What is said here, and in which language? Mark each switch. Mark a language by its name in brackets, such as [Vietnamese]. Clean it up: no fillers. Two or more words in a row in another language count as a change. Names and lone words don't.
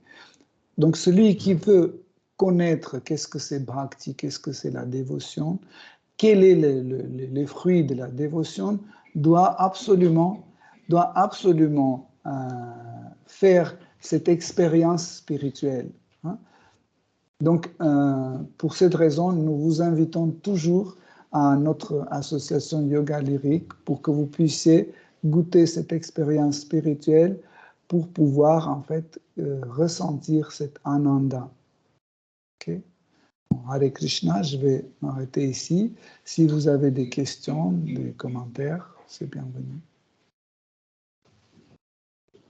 [French] Donc celui qui veut connaître qu'est-ce que c'est bhakti, qu'est-ce que c'est la dévotion, quels sont les fruits de la dévotion, doit absolument faire cette expérience spirituelle. Donc pour cette raison, nous vous invitons toujours à notre association Yoga Lyrique pour que vous puissiez goûter cette expérience spirituelle pour pouvoir en fait ressentir cet ananda. Okay? Hare Krishna, je vais m'arrêter ici. Si vous avez des questions, des commentaires, c'est bienvenu.